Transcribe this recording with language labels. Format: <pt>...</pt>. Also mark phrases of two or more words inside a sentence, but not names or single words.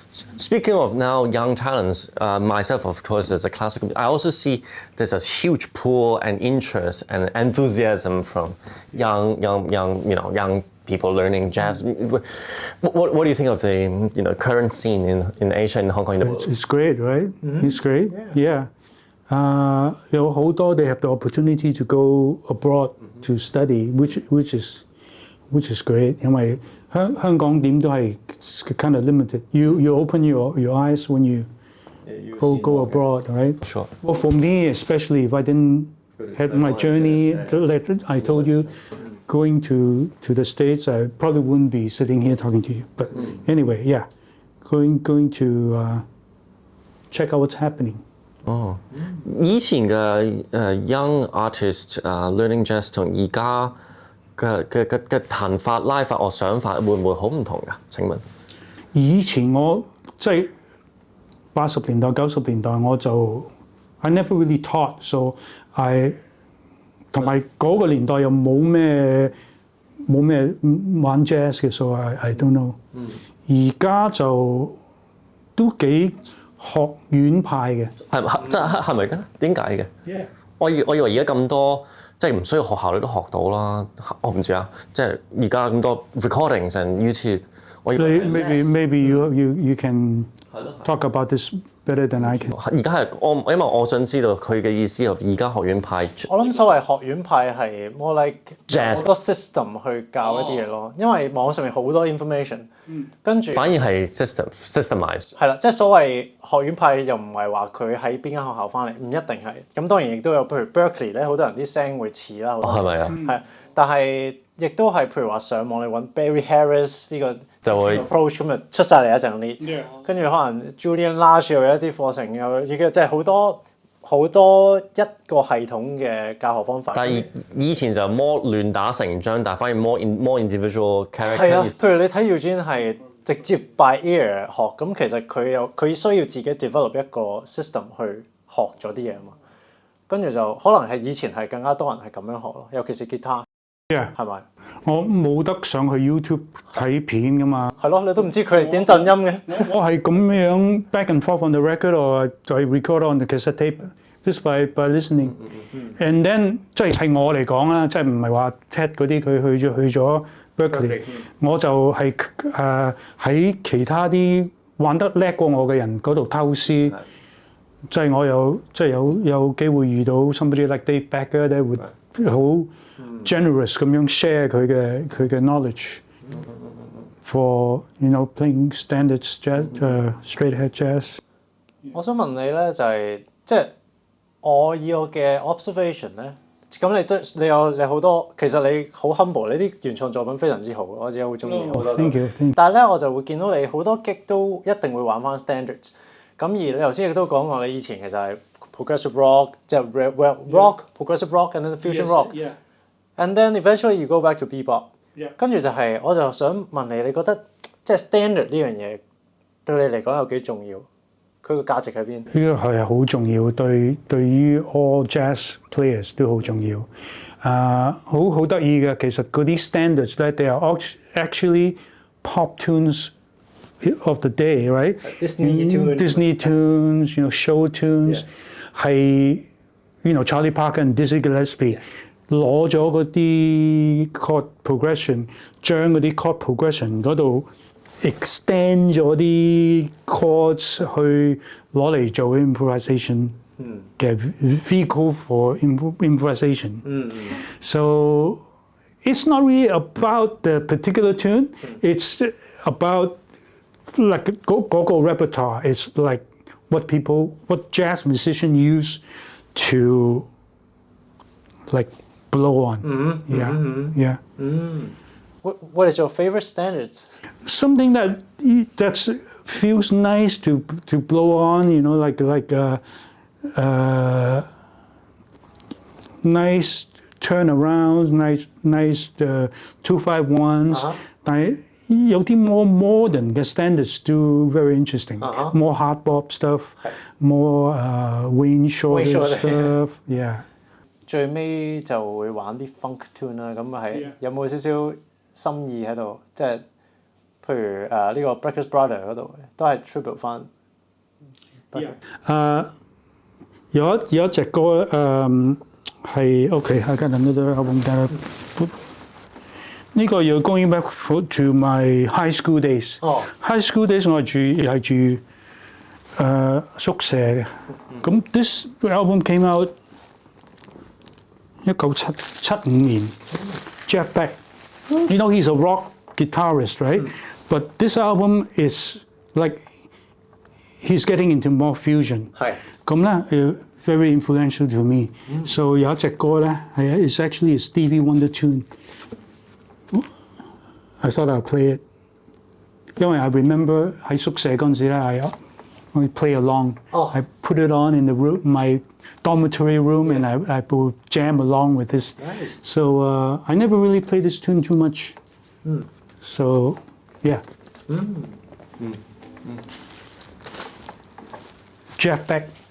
<en>Speaking of now young talents, myself, of course, as a classical, I also see there's a huge pool and interest and enthusiasm from young people learning jazz. What do you think of the current scene in Asia and Hong Kong? It's great, right? Mm-hmm. It's great. Yeah.</en> <yue>有好多</yue> <en>they have the opportunity to go abroad to study, which is great.</en> <yue>因為香港點都係</yue> <en>kind of limited. You open your eyes when you go abroad, right? Sure. Well, for me, especially if I didn't had my journey, like I told you, going to the States, I probably wouldn't be sitting here talking to you. But anyway, yeah, going to check out what's happening.</en> <yue>哦，以前嘅</yue> <en>young artist learning jazz</en> <yue>同而家嘅彈法拉法樂想法會唔會好唔同㗎？請問？以前我即係80年代90年代我就</yue> <en>I never really taught, so I</en> <yue>同埋嗰個年代又冇咩玩 jazz 嘅，</yue> <en>so I don't know。</en> <yue>而家就都幾學院派嘅，係咪㗎？點解嘅？ Yeah. 我以為而家咁多，即係唔需要學校你都學到啦。我唔知啊，即係而家咁多</yue> <en>recordings and YouTube。Maybe you can talk about this better than I can。</en> <yue>而家係因為我想知道佢嘅意思係而家學院派。我諗所謂學院派係</yue> <en>more like</en> <yue>好多 system 去教一啲嘢咯，因為網上面好多 information，跟住反而係 systemized。係啦，即係所謂學院派又唔係話佢喺邊間學校翻嚟，唔一定係。咁當然亦都有，譬如 Berkeley 咧，好多人啲聲會似啦，係咪啊？係，但係亦都係譬如話上網你揾 Barry Harris 呢個就會 approach 咁就出晒嚟一成列，跟住可能 Julian Lage 又有一啲課程又即係好多一個系統嘅教學方法。但係以前就 more 亂打成章，但係反而 more individual character。係啊，譬如你睇 Eugene 係直接</yue> <en>by ear</en> <yue>學，咁其實佢需要自己 develop 一個 system 去學咗啲嘢嘛。跟住就可能係以前係更加多人係咁樣學咯，尤其是吉他。係咪？我冇得上去 YouTube 睇片噶嘛。係咯，你都唔知佢哋點震音嘅。</yue> <en>我係咁樣 back and forth on the record or I record on the cassette tape just by listening. And then</en> <yue>即係我嚟講啦，即係唔係話 Ted 嗰啲佢去咗 Berkeley， 我就係喺其他啲玩得叻過我嘅人嗰度偷師。即係我有機會遇到</yue> <en>somebody like Dave Becker</en> <yue>咧，會好 generous 咁樣 share 佢嘅</yue> <en>knowledge for playing standards jazz, straight ahead jazz。</en> <yue>我想問你咧，就係即係我以我嘅 observation 咧，咁你好多，其實你好 humble，你啲原創作品非常之好，我自己好中意。</yue> <en>Thank you。</en> <yue>但係咧，我就會見到你好多 gig 都一定會玩翻 standards。咁而你頭先亦都講過，你以前其實係</yue> <en>progressive rock，</en> <yue>即係</yue> <en>rock、progressive rock and then fusion rock。And then eventually you go back to bebop。</en> <yue>跟住我就想問你，你覺得即係 standard 呢樣嘢對你嚟講有幾重要？佢個價值喺邊？呢個係好重要，對於 all jazz players 都好重要。好得意嘅，其實嗰啲</yue> <en>standards 咧 ，they are actually pop tunes of the day, right? Disney tunes, show tunes， 係Charlie Parker and Dizzy Gillespie。</en> <yue>攞咗嗰啲</yue> <en>chord progression，</en> <yue>將嗰啲</yue> <en>chord progression 嗰度 extend 咗啲 chords</en> <yue>去攞嚟做</yue> <en>improvisation 嘅 vehicle for improvisation。So it's not really about the particular tune, it's about like 嗰個 repertoire. It's like what jazz musicians use to like blow on. Yeah. What is your favorite standards? Something that feels nice to blow on, like nice turnarounds, nice 251s.</en> <yue>但係有啲</yue> <en>more modern 嘅 standards do very interesting. More hard bop stuff, more Wayne Shorter stuff. Yeah.</en> <yue>最尾就會玩啲</yue> <en>funk tune</en> <yue>啦，咁係有冇少少心意喺度？即係譬如呢個 Breakfast Brother 嗰度都係 tribute 翻。有一隻歌係</yue> <en>OK，I got another album that</en> <yue>呢個要</yue> <en>going back to my high school days。High school days</en> <yue>我係住宿舍嘅。</yue> <en>咁 this album came out 1975年 Jeff Beck。You know he's a rock guitarist, right? But this album is like he's getting into more fusion。</en> <yue>係。咁咧</yue> <en>very influential to me。So</en> <yue>有一隻歌咧係</yue> <en>it's actually a Stevie Wonder tune。I thought I'd play it，因為 I remember</en> <yue>喺宿舍嗰陣時咧</yue> <en>，I play along。I put it on in the room, my dormitory room, and I would jam along with this. So I never really played this tune too much. So yeah. Jeff Beck。</en>